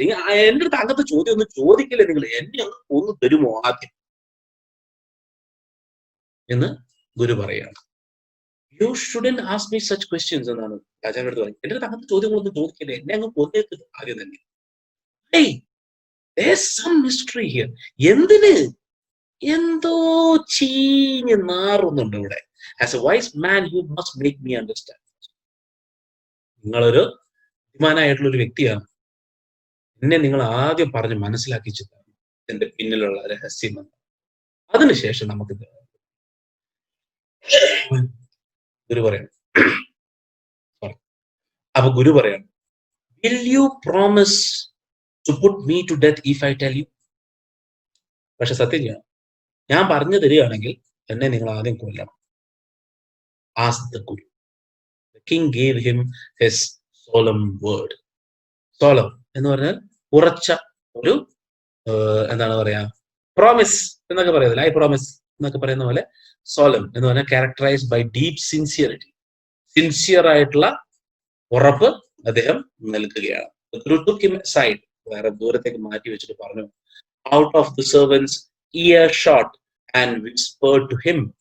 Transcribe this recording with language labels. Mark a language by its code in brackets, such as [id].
[ml] എന്റെ അടുത്ത് അങ്ങനത്തെ ചോദ്യം ഒന്നും ചോദിക്കില്ലേ നിങ്ങൾ, എന്നെ അങ്ങ് ഒന്ന് തരുമോ ആദ്യം എന്ന് ഗുരു പറയാണ്. [en] You shouldn't ask me such questions [ml] എന്നാണ് രാജാവിന്റെ അടുത്ത് പറയുന്നത്. എന്റെ അടുത്ത് അങ്ങനത്തെ ചോദ്യങ്ങളൊന്നും ചോദിക്കില്ലേ, എന്നെ അങ്ങ് കൊന്നേക്ക് ആദ്യം തന്നെ. [en] Hey, there's some mystery here. [ml] എന്തിന്? എന്തോ ചീഞ്ഞ് നാറുന്നുണ്ട് ഇവിടെ. [en] As a wise man, you must make me understand. [ml] നിങ്ങളൊരു ബുദ്ധിമാനായിട്ടുള്ള ഒരു വ്യക്തിയാണ്, എന്നെ നിങ്ങൾ ആദ്യം പറഞ്ഞ് മനസ്സിലാക്കിച്ചു തരണം ഇതിന്റെ പിന്നിലുള്ള രഹസ്യം. അതിനുശേഷം നമുക്ക് ഗുരു പറയണം. അപ്പൊ ഗുരു പറയണം, [en] will you promise to put me to death if I tell you? [ml] പക്ഷെ സത്യം ചെയ്യണം, ഞാൻ പറഞ്ഞു തരികയാണെങ്കിൽ എന്നെ നിങ്ങൾ ആദ്യം കൊല്ലണം. [en] Ask the Guru. The king gave him his solemn word. [ml] Solemn എന്ന് പറഞ്ഞാൽ ഉറച്ച ഒരു എന്താണ് പറയാ, പ്രോമിസ് എന്നൊക്കെ പറയുന്നത്, [en] I promise [ml] എന്നൊക്കെ പറയുന്ന പോലെ സോലം എന്ന് പറഞ്ഞാൽ [en] Characterised by deep sincerity. [ml] Sincere ആയിട്ടുള്ള ഉറപ്പ് അദ്ദേഹം നൽകുകയാണ്. [en] Guru took him aside, [ml] വേറെ ദൂരത്തേക്ക് മാറ്റി വെച്ചിട്ട് പറഞ്ഞു, [en] out of the servants earshot and whispered to him.